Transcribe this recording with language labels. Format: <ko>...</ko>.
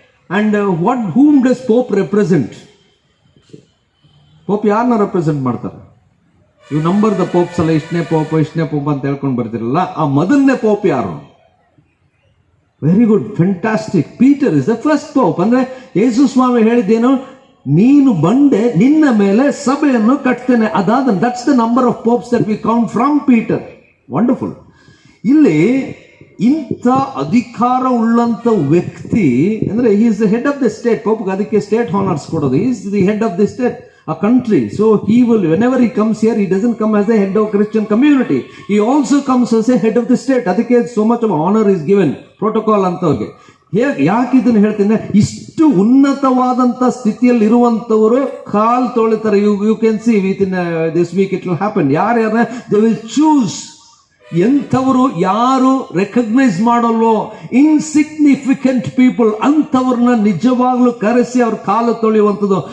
<en>And whom does Pope represent?</en> <kn>Pop ಯಾರನ್ನ represent ಮಾಡ್ತಾರೆ? ಇವು ನಂಬರ್ ದ ಪೋಪ್ಸ್ ಅಲ್ಲ, ಇಷ್ಟನೇ ಪೋಪ್ ಅಂತ ಹೇಳ್ಕೊಂಡು ಬರ್ತಿರಲ್ಲ, ಆ ಮೊದಲನೇ ಪೋಪ್ ಯಾರು?</kn> <en>Very good, fantastic. Peter is the first pope.</en> <kn>ಅಂದ್ರೆ ಯೇಸು ಸ್ವಾಮಿ ಹೇಳಿದ್ದೇನು? ನೀನು ಬಂಡೆ, ನಿನ್ನ ಮೇಲೆ ಸಭೆಯನ್ನು ಕಟ್ತೇನೆ.</kn> <en>ಅದಾದ that's the number of popes that we count from Peter. Wonderful.</en> <kn>ಇಲ್ಲಿ ಇಂಥ ಅಧಿಕಾರ ಉಳ್ಳಂತ ವ್ಯಕ್ತಿ ಅಂದ್ರೆ</kn> <en>He is the head of the state.</en> <kn>ಪೋಪ್ಗೆ ಅದಕ್ಕೆ ಸ್ಟೇಟ್ ಹಾನರ್ಸ್ ಕೊಡೋದು.</kn> <en>He is the head of the state, a country. So he will, whenever he comes here, he doesn't come as the head of Christian community. He also comes as a head of the state. ಅದಕ್ಕೆ so much of honor is given, protocol ಅಂತವ್ರಿಗೆ.</en> <kn>ಯಾಕೆ ಇದನ್ನು ಹೇಳ್ತೀನಿ? ಇಷ್ಟು ಉನ್ನತವಾದಂತ ಸ್ಥಿತಿಯಲ್ಲಿ ಇರುವಂತವರು ಕಾಲ್ ತೊಳಿತಾರೆ.</kn> <en>You can see within this week it will happen. ಯಾರ್ಯಾರ they will choose.</en> <kn>ಎಂಥವರು ಯಾರು recognise ಮಾಡಲ್ವೋ,</kn> <en>insignificant people,</en> <kn>ಅಂಥವ್ರನ್ನ ನಿಜವಾಗ್ಲೂ ಕರೆಸಿ ಅವ್ರ ಕಾಲು ತೊಳೆಯುವಂಥದ್ದು.</kn>